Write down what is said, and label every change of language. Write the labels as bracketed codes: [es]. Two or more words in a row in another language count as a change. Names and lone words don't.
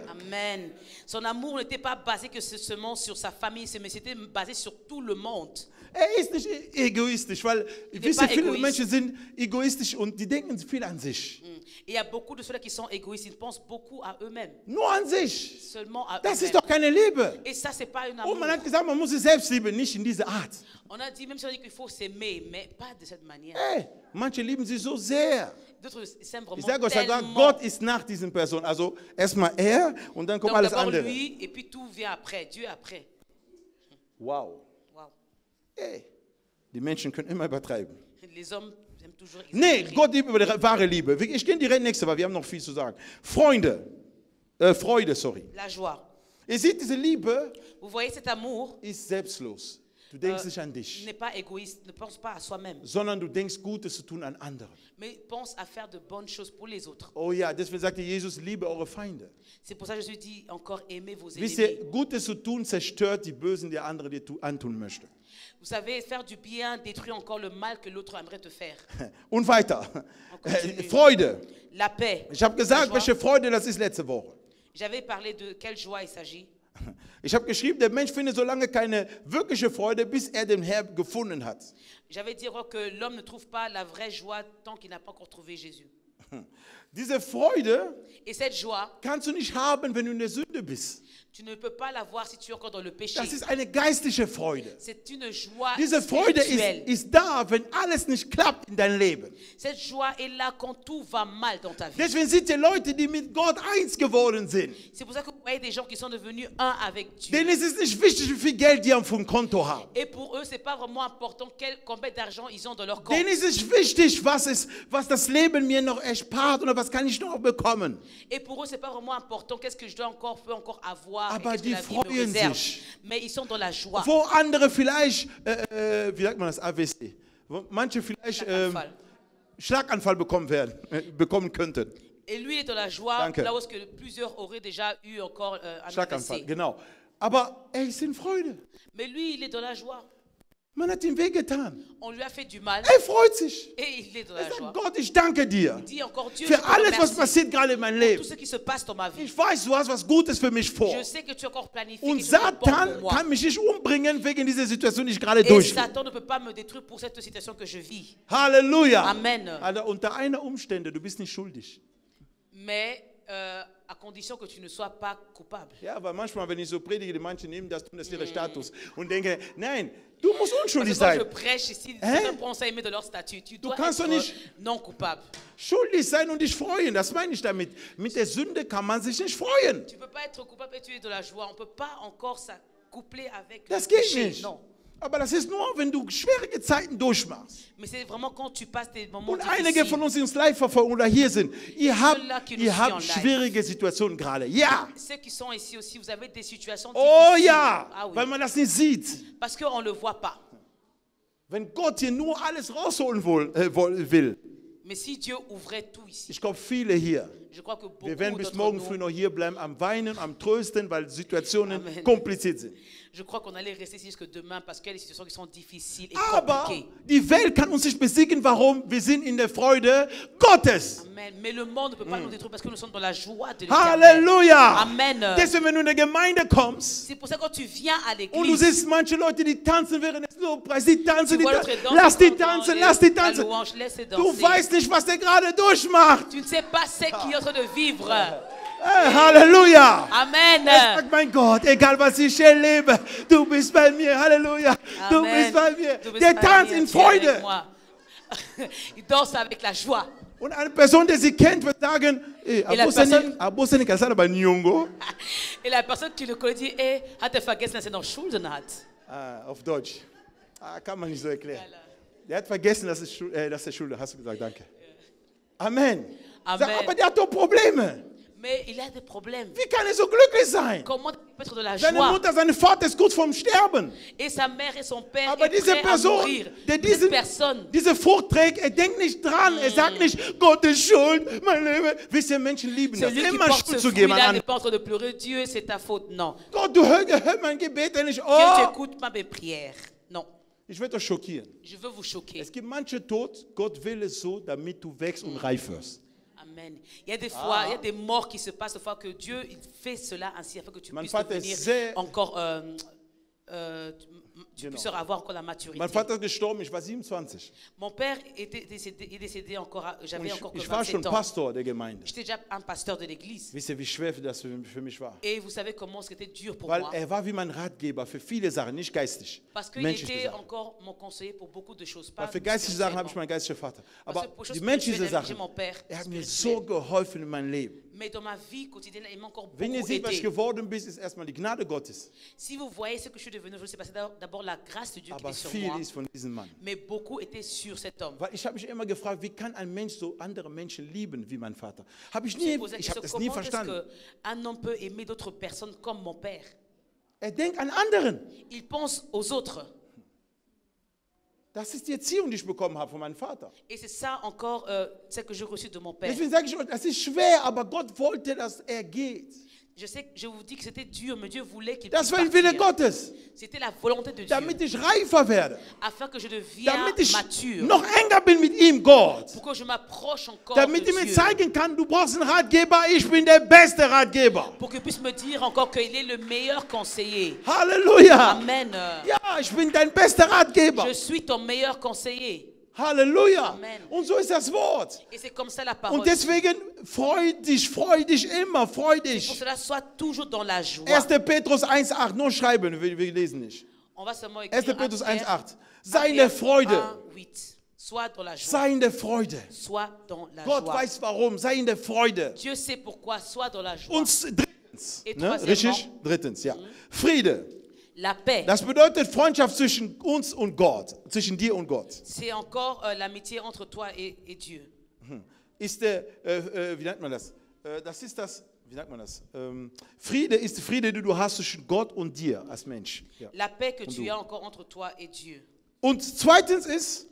[fr] Amen. Son amour n'était pas basé que seulement sur sa famille, mais c'était basé sur tout le monde. [de] Er ist nicht egoistisch, weil wisst ihr, viele egoist. Menschen sind egoistisch und die denken viel an sich. [fr] Et il y a beaucoup de ceux-là qui sont égoïstes, ils pensent beaucoup à eux-mêmes, [de] Nur an sich. [fr] seulement à [de] Das ist [fr] eux-mêmes. [de] doch keine Liebe. [fr] Et ça, c'est pas un [de] Und [fr] amour. [de] man hat gesagt, man muss sich selbst lieben, nicht in dieser Art. [fr] On a dit, même si on dit qu'il faut s'aimer, mais pas de cette manière. [de] Hey, manche lieben sich so sehr. [fr] D'autres s'aiment [de] Ich [fr] vraiment [de] sage euch sogar, [fr] tellement. [de] Gott ist nach diesen Personen. Also erstmal er und dann kommt [fr] Donc [de] alles [fr] d'abord [de] andere. [fr] lui, et puis tout vient après, Dieu après. [de] Wow. Wow. Hey, die Menschen können immer übertreiben. [fr] Les hommes aiment toujours [de] Nee, [fr] exagérer. [de] Gott liebt über die wahre Liebe. Ich gehe direkt nächste, weil wir haben noch viel zu sagen. Freude, sorry. [fr] La joie. [de] Ihr seht, diese Liebe [fr] Vous voyez cet amour, [de] ist selbstlos. Du denkst nicht an dich, [fr] n'est pas égoïste, ne pense pas à soi-même, [de] sondern du denkst Gutes zu tun an andere. [fr] mais pense à faire de bonnes choses pour les autres. [de] Oh ja, deswegen sagte Jesus, liebe eure Feinde. [fr] C'est pour ça que Jésus dit encore aimez vos [de] Wisst [fr] ennemis. [de] ihr, Gutes zu tun zerstört die Bösen, die andere dir antun möchte. [fr] Vous savez, faire du bien détruit encore le mal que l'autre aimerait te faire. [de] Und weiter. [fr] continue. [de] Freude. [fr] La paix. [de] Ich habe [fr] La [de] gesagt, [fr] joie. [de] welche Freude das ist letzte Woche. [fr] J'avais parlé de quelle joie il s'agit. [de] Ich habe geschrieben, der Mensch findet so lange keine wirkliche Freude, bis er den Herrn gefunden hat. [fr] J'avais dit que l'homme ne trouve pas la vraie joie tant qu'il n'a pas encore trouvé Jésus. [de] Diese Freude [fr] Et cette joie, [de] kannst du nicht haben, wenn du in der Sünde bist. [fr] tu ne peux pas l'avoir si tu es encore dans le péché. [de] Das ist eine geistliche Freude. [fr] C'est une joie [de] Diese Freude [fr] spirituelle. [de] ist da, wenn alles nicht klappt in deinem Leben. [fr] Cette joie est là quand tout va mal dans ta vie. [de] Deswegen sind die Leute, die mit Gott eins geworden sind, [fr] C'est pour ça que vous voyez des gens qui sont devenus un avec Dieu. [de] denen ist es nicht wichtig, wie viel Geld die auf dem Konto haben. [fr] Et pour eux, c'est pas vraiment important combien d'argent ils ont dans leur compte. [de] Denen ist es wichtig, was das Leben mir noch erspart oder was kann ich noch bekommen. [fr] Et pour eux, c'est pas vraiment important qu'est-ce que je peux encore avoir, [de] Aber [fr] et qu'est-ce que [de] die [fr] la vie me [de] freuen [fr] réserve. [de] sich. [fr] Mais ils sont dans la joie. [de] Wo andere vielleicht, wie sagt man das, AVC, wo manche vielleicht Schlaganfall. Schlaganfall bekommen könnten. [fr] Et lui est dans la joie, [de] Danke. [fr] là où est-ce que plusieurs auraient déjà eu encore un [de] Schlaganfall, [fr] AVC. [de] genau. Aber er ist in Freude. [fr] Mais lui, il est dans la joie. [de] Man hat ihm wehgetan. [fr] On lui a fait du mal [de] Er freut sich. [fr] et il est dans [de] Er [fr] la [de] sagt, [fr] joie. [de] Gott, ich danke dir [fr] Il dit encore Dieu, [de] für [fr] je te [de] alles, was [fr] remercie [de] passiert gerade in meinem [fr] pour tout [de] Leben. [fr] ce qui se passe dans ma vie. [de] Ich weiß, du hast was Gutes für mich vor. [fr] Je sais que tu as encore planifié [de] Und [fr] quelque chose de bon [de] Satan [fr] pour moi. [de] kann mich nicht umbringen wegen dieser Situation, die ich gerade [fr] Et [de] durchgehe. [fr] Satan ne peut pas me détruire pour cette situation que je vis. [de] Halleluja. Amen. Also unter einer Umstände, du bist nicht schuldig. [fr] Mais à condition que tu ne sois pas coupable. [de] Ja, weil manchmal, wenn ich so predige, die manche nehmen das, tun das ihre Status und denken, nein, du musst [fr] Parce [de] unschuldig [fr] que quand je [de] sein. [fr] prêche ici, certains prennent ça et mettent de leur statut. Tu dois [de] kannst [fr] être [de] doch nicht- [fr] non coupable. [de] Schuldig sein und dich freuen, das meine ich damit. Mit der Sünde kann man sich nicht freuen. [fr] Tu ne peux pas être coupable et tu es de la joie. On ne peut pas encore s'accoupler avec [de] Das [fr] le [de] geht [fr] péché. [de] nicht. [fr] Non. [de] Aber das ist nur, wenn du schwierige Zeiten durchmachst. [fr] Mais c'est vraiment quand tu passes des moments [de] Und einige von [fr] difficiles. [de] uns, die uns live verfolgen oder hier sind, ihr [fr] Ceux-là qui nous suivent [de] habt [fr] en live. [de] schwierige Situationen gerade. Ja. [fr] Ceux qui sont ici aussi, vous avez des situations [de] Oh [fr] difficiles. [de] ja, [fr] Ah oui. [de] weil man das nicht sieht. [fr] Parce qu'on ne le voit pas. [de] Wenn Gott hier nur alles rausholen will. [fr] Mais si Dieu ouvrait tout ici, [de] Ich glaube, viele hier, [fr] je crois que beaucoup [de] wir werden bis [fr] d'entre [de] morgen [fr] nous, [de] früh noch hier bleiben, am Weinen, am Trösten, weil Situationen Amen. kompliziert sind. [fr] je crois qu'on allait rester ici jusque demain parce qu'il y a des situations qui sont difficiles et [de] Aber [fr] compliquées. [de] die Welt kann uns nicht besiegen. Warum? Wir sind in der Freude Gottes. Amen. [fr] Mais le monde ne peut pas nous détruire parce que nous sommes dans la joie de l'Éternel. [de] Halleluja. Amen. Deswegen, wenn du in der Gemeinde kommst [fr] C'est pour ça que quand tu viens à [de] und du [fr] l'église, [de] siehst manche Leute, die tanzen während des Lobpreises, die tanzen, [fr] tu vois l'autre danser [de] lass die [fr] pendant [de] tanzen, lass die [fr] la [de] tanzen. [fr] louange, laisse [de] Du [fr] danser. [de] weißt nicht, was der gerade durchmacht. [fr] Tu ne sais pas ce qu'il est en train de vivre. [de] Hey, Halleluja. Amen. Er sagt, mein Gott, egal was ich erlebe, du bist bei mir. Halleluja. Du Amen. bist bei mir. Du bist Der bei tanzt mir, in [fr] tu es avec [de] Freude. [fr] moi. Il danse avec la joie. [de] Und eine Person, die sie kennt, wird sagen, [fr] la personne- [ln] abuseni kasala ba nyongo. [fr] Et la personne qui le connaît dit, [de] hey, hat er vergessen, dass er noch Schulden hat? Auf Deutsch. Kann man nicht so erklären. Der hat vergessen, dass er Schule. Hast du gesagt, danke. Amen. Amen. Sag, aber der hat doch Probleme. [fr] Mais il a des problèmes. [de] Wie kann er so glücklich sein? [fr] Comment il peut être de la [de] Seine [fr] joie? [de] Mutter, sein Vater ist kurz vorm Sterben. [fr] Et sa mère et son père [de] Aber [fr] est [de] diese [fr] prêt à [de] Person, [fr] mourir. [de] der [fr] Cette personne, [de] diese Frucht trägt, er denkt nicht dran. Er sagt nicht, Gott ist schuld, mein Leben. Wisst ihr, Menschen lieben das, [fr] celui qui [de] immer [fr] porte [de] Schuld [fr] ce [de] zu geben [fr] fruit-là [de] an [fr] n'est [de] anderen. [fr] pas en train de pleurer. Dieu, c'est ta faute. Non. [de] Gott, du hör mein Gebet nicht. [fr] Dieu, tu [de] Oh, [fr] écoutes pas mes prières. Non. [de] ich werde euch schockieren. [fr] Je veux vous choquer. [de] Es gibt manche Tod, Gott will es so, damit du wächst und reif wirst. Amen. [fr] Il y a des fois, il y a des morts qui se passent des fois que Dieu il fait cela ainsi afin que tu [de] Mein [fr] puisses [de] Vater [fr] devenir [de] ist sehr- [fr] encore, tu [de] Genau. [fr] puisses avoir encore la maturité. [de] Mein Vater ist gestorben, ich war 27. [fr] Mon père est décédé encore, [de] Und [fr] j'avais encore que [de] ich war schon [fr] 27 ans. [de] Pastor der Gemeinde. [fr] J'étais déjà un pasteur de l'église. [de] Wisst ihr, wie schwer das für mich war? [fr] Et vous savez comment c'était dur pour [de] Weil [fr] moi. [de] er war wie mein Ratgeber für viele Sachen, nicht geistig. [fr] Parce qu'il [de] Menschliche [fr] était [de] Sachen. [fr] encore mon conseiller pour beaucoup de choses. Pas [de] Weil für geistige Sachen habe ich [fr] spirituellement. [de] meinen geistlichen Vater. [fr] Parce [de] Aber [fr] que pour choses [de] die menschlichen [fr] spirituelles, j'ai [de] Sachen, [fr] mon père [de] er hat mir [fr] spirituel. [de] so geholfen in meinem Leben. [fr] Mais dans ma vie quotidienne, il m'a encore [de] Wenn ihr [fr] beaucoup [de] seht, was ich [fr] aidé. [de] geworden bin, ist erstmal die Gnade Gottes. [fr] Si vous voyez ce que je suis devenu, je sais pas, c'est d'abord la grâce de Dieu qui [de] Aber [fr] est sur [de] viel [fr] moi. [de] ist von diesem Mann. [fr] Mais beaucoup étaient sur cet homme. [de] Weil ich habe mich immer gefragt, wie kann ein Mensch so andere Menschen lieben wie mein Vater? [fr] Je me posais la [de] Ich habe [fr] question, [de] das nie [fr] comment est-ce [de] verstanden. [fr] qu'un homme peut aimer d'autres personnes comme mon père? [de] Er denkt an anderen. [fr] Il pense aux autres. [de] Das ist die Erziehung, die ich bekommen habe von meinem Vater. [fr] Et c'est ça encore ce que j'ai reçu de mon père. [de] Deswegen sage ich euch, das ist schwer, aber Gott wollte, dass er geht. [fr] Je sais que je vous dis que c'était dur, mais Dieu voulait qu'il [de] Das [fr] puisse [de] war ein Wille [fr] partir. [de] Gottes, [fr] C'était la volonté de Dieu, [de] damit ich reifer werde, [fr] afin que je devienne [de] damit ich [fr] mature, [de] noch enger bin mit ihm, Gott. [fr] pour que je m'approche encore [de] Damit [fr] de [de] er mir [fr] Dieu, [de] zeigen kann, du brauchst einen Ratgeber, ich bin der beste Ratgeber. [fr] pour qu'il puisse me dire encore qu'il est le meilleur conseiller. [de] Halleluja. Amen. Ja, ich bin dein bester Ratgeber. [fr] Je suis ton meilleur conseiller. [de] Halleluja. Amen. Und so ist das Wort. [fr] Et c'est comme ça la parole. [de] Und deswegen freu dich immer, freu [fr] Pour [de] dich. [fr] cela, sois toujours dans la joie. [de] 1. Petrus 1,8, nur schreiben, wir lesen nicht. [fr] On va seulement 1. écrire [de] Petrus [fr] 1 Pierre [de] 1,8. Sei in der Freude. [fr] 1:8. Sois dans la joie. [de] Sei in der Freude. [fr] Sois dans la [de] Gott [fr] joie. [de] weiß warum. Sei in der Freude. [fr] Dieu sait pourquoi. Sois dans la joie. [de] Und drittens, [fr] Et [de] ne? [fr] troisièmement, [de] Richtig? Drittens, ja. Friede. [fr] la paix. [de] Das bedeutet Freundschaft zwischen uns und Gott, zwischen dir und Gott. [fr] C'est encore l'amitié entre toi et Dieu. [de] Ist der, wie nennt man das? Das ist das, wie nennt man das? Friede ist die Friede, die du hast zwischen Gott und dir als Mensch. Ja. [fr] La paix que tu as encore entre toi et Dieu. [de] Und zweitens ist,